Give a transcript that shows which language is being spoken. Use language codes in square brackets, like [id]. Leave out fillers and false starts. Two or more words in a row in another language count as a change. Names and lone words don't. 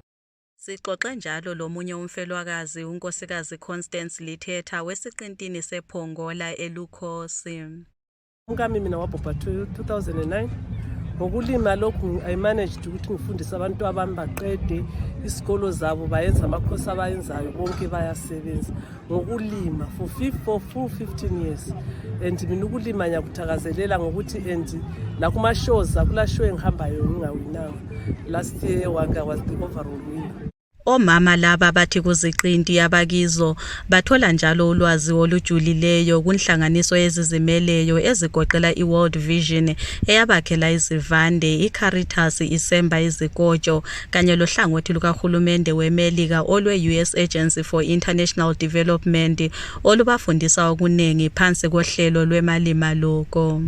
[nd] Sixoxe njalo lomunye umfelokazi unkosikazi Constance Lithetha wesiqintini sePongola eLukhosi. Ngami mina wabhubha 2009 ngokulima lokhu [en] I managed [nd] ukuthi ngifundise abantu abami baqede isikolo zabo bayenza amakhosi abayenzayo bonke bayasebenza ngokulima [en] for full 15 years [nd] and mina ukulima ngiyakuthakazelela ngokuthi and la kuma shows akula show engihambayo ngingawinanga. [en] Last year eHwange was the overall winner. [nd] Omama laba bathi kuziqinti yabakizo bathola njalo ulwazi olujulileyo kunhlanganiso ezizimeleyo ezigoqela iWorld Vision eyabakhela izivande, iCaritas isemba izikotsho kanye lohlangothi lukahulumende weMelika olweUS Agency for International Development olubafundisa okunengi phansi kohlelo lwemalima loko.